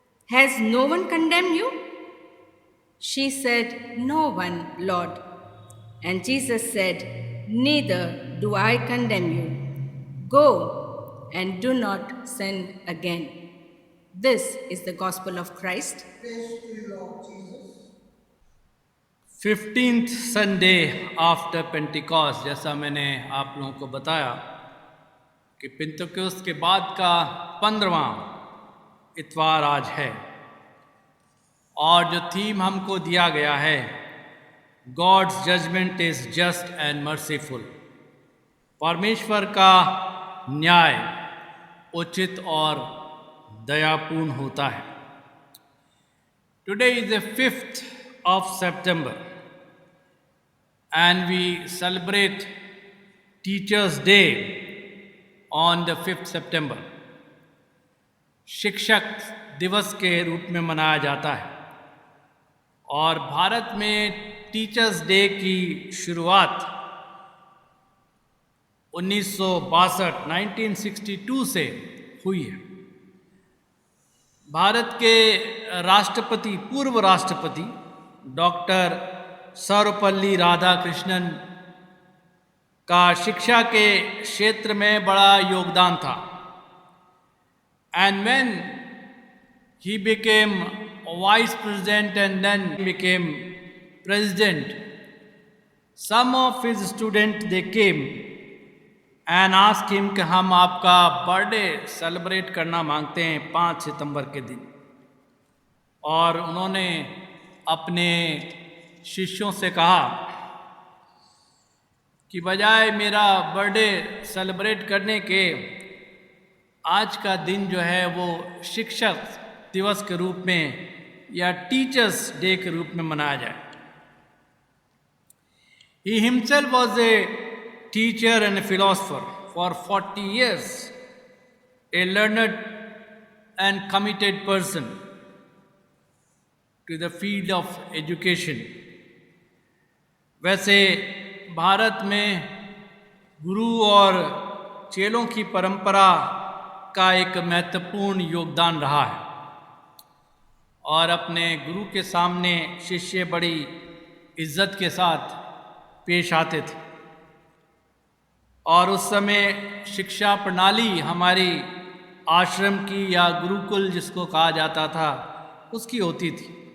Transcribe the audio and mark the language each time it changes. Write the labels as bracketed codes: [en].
[en] Has no one condemned you?" She said, "No one, Lord." And Jesus said, "Neither do I condemn you. Go and do not sin again." This is the gospel of Christ. 15th Sunday after Pentecost, [hi] जैसा मैंने आप लोगों को बताया कि Pentecost के बाद का 15वां इतवार आज है। और जो थीम हमको दिया गया है, [en] God's judgement is just and merciful. [hi] परमेश्वर का न्याय उचित और दयापूर्ण होता है। [en] Today is the 5th of September and we celebrate Teachers Day on the 5th September. [hi] शिक्षक दिवस के रूप में मनाया जाता है। और भारत में टीचर्स डे की शुरुआत 1962 से हुई है। भारत के राष्ट्रपति, पूर्व राष्ट्रपति डॉक्टर सर्वपल्ली राधाकृष्णन का शिक्षा के क्षेत्र में बड़ा योगदान था। [en] and when he became a vice president and then became president, some of his students, they came and asked him [hi] कि हम आपका बर्थडे सेलिब्रेट करना मांगते हैं 5 सितंबर के दिन। और उन्होंने अपने शिष्यों से कहा कि बजाय मेरा बर्थडे सेलिब्रेट करने के आज का दिन जो है वो शिक्षक दिवस के रूप में या टीचर्स डे के रूप में मनाया जाए। [en] He himself was a teacher and a philosopher for 40 years, a learned and committed person to the field of education. [hi] वैसे भारत में गुरु और चेलों की परंपरा का एक महत्वपूर्ण योगदान रहा है और अपने गुरु के सामने शिष्य बड़ी इज्जत के साथ पेश आते थे और उस समय शिक्षा प्रणाली हमारी आश्रम की या गुरुकुल जिसको कहा जाता था उसकी होती थी।